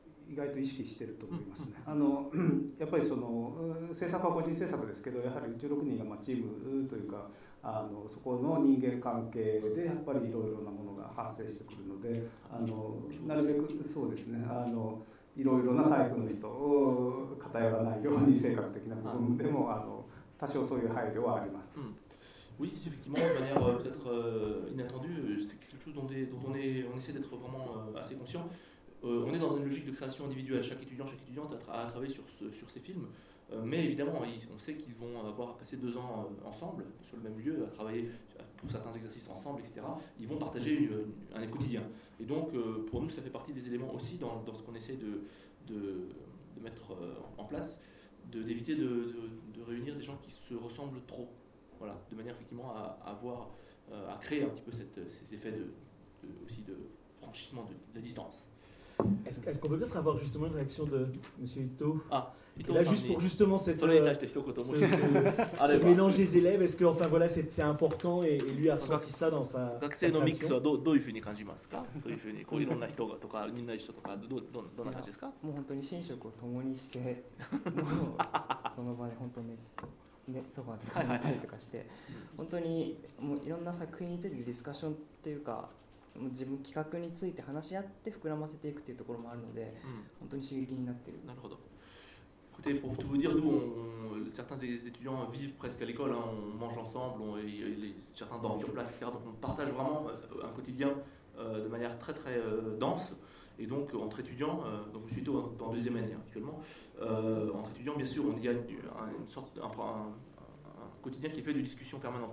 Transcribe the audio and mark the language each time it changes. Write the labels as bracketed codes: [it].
[ja] 意外と意識してると思いますね。あのやっぱりその制作は個人制作ですけど、やはり16人がまあチームというか、あのそこの人間関係でやっぱりいろいろなものが発生してくるので、あのなるべくそうですね、あのいろいろなタイプの人を偏らないように、性格的な部分でもあの多少そういう配慮はあります。 [fr] Oui, effectivement, de manière peut-être inattendue, c'est quelque chose dont on essaie d'être vraiment assez conscient. On est dans une logique de création individuelle. Chaque étudiant, chaque étudiante a travaillé sur ces films. Mais évidemment, on sait qu'ils vont avoir passé deux ans ensemble, sur le même lieu, à travailler pour certains exercices ensemble, etc. Ils vont partager un quotidien. Et donc, pour nous, ça fait partie des éléments aussi dans ce qu'on essaie de mettre en place, d'éviter de réunir des gens qui se ressemblent trop. Voilà, de manière effectivement à créer un petit peu ces effets aussi de franchissement de la distance. Est-ce qu'on peut peut-être avoir justement une réaction de M. Ito ? Ah, Ito, là, juste pour justement ce mélange des élèves, est-ce que enfin voilà, c'est important et lui a ressenti ça dans sa création ? Donc c'est un mix. [ja] どういうふうに感じますか ? そういうふうにこういろんな人がとかみんな一緒とかどんな感じですか ？もう本当に寝食を共にしてその場で本当にね、ソファーで考えたりとかして、本当にもういろんな作品についてディスカッションっていうか、もう自分企画について話し合って膨らませていくっていうところもあるので、本当に刺激になってる。なるほど。 [fr] Écoutez, pour tout vous dire, nous, certains étudiants vivent presque à l'école, hein, on mange ensemble, certains dorment sur place, etc. Donc on partage vraiment un quotidien de manière très très dense. Et donc, entre étudiants, donc plutôt en deuxième année actuellement, entre étudiants, bien sûr, on y a un quotidien qui est fait de discussions permanentes.